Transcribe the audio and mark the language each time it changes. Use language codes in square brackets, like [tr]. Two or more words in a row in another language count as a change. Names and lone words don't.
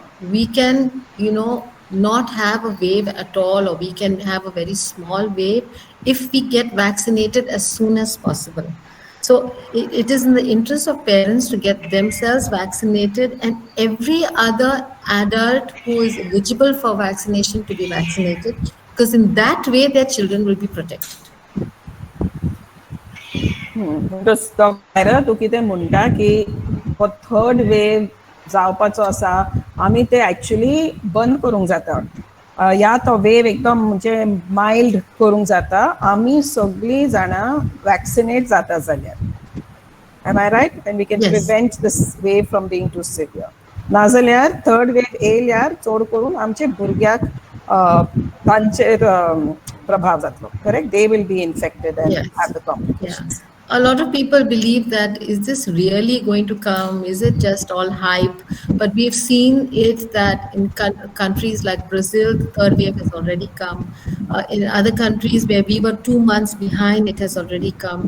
[en] We can, not have a wave at all, or we can have a very small wave if we get vaccinated as soon as possible. So it is in the interest of parents to get themselves vaccinated and every other adult who is eligible for vaccination to be vaccinated, because in that way their children will be protected. [kok] तू कितें म्हणटा की हो [en] third wave [kok] जावपाचो आसा आमी ते एक्चुअली बंद करूंक जाता या तो वेव एकदम म्हणजे मायल्ड करूंक जाता आमी सगळीं जाणां वॅक्सिनेट जाता जाल्यार. [en] Am I right? And we can prevent this wave from being too severe. [kok] नाजाल्यार [en] third wave [kok] येयल्यार चड करून आमचे भुरग्याक तांचेर प्रभाव जातलो. [en] Correct? They will be infected and have the complications. A lot of people believe that, is this really going to come? Is it just all hype? But we've seen it that in countries like Brazil, the third wave has already come. In other countries where we were 2 months behind, it has already come.